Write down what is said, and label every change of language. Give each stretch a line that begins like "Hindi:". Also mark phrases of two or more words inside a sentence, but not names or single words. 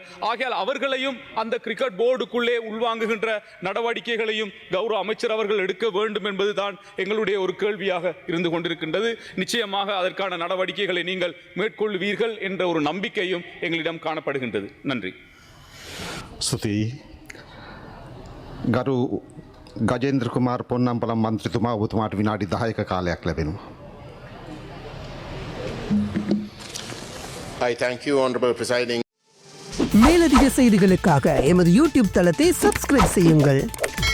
Tamil: ஆகையால் அவர்களையும் அந்த கிரிக்கெட் போர்டுக்குள்ளே உள்வாங்குகின்ற நடவடிக்கைகளையும் கௌரவ அமைச்சர் அவர்கள் எடுக்க வேண்டும் என்பதுதான் எங்களுடைய ஒரு கேள்வியாக இருந்து கொண்டிருக்கின்றது. நிச்சயமாக அதற்கான நடவடிக்கைகளை நீங்கள் மேற்கொள்வீர்கள் என்ற ஒரு நம்பிக்கையும் எங்களிடம் காணப்படுகின்றது. நன்றி.
Sinhala: ස්තුතියි. ගරු ගජේන්ද්‍ර කුමාර් පොන්නම්පලම් මන්ත්‍රීතුමා, ඔබතුමාට විනාඩි 10ක කාලයක් ලැබෙනවා.
English: I thank you, honorable presiding.
Tamil: மேலதிக செய்திகளுக்காக எமது YouTube தளத்தை சப்ஸ்கிரைப் செய்யுங்கள்.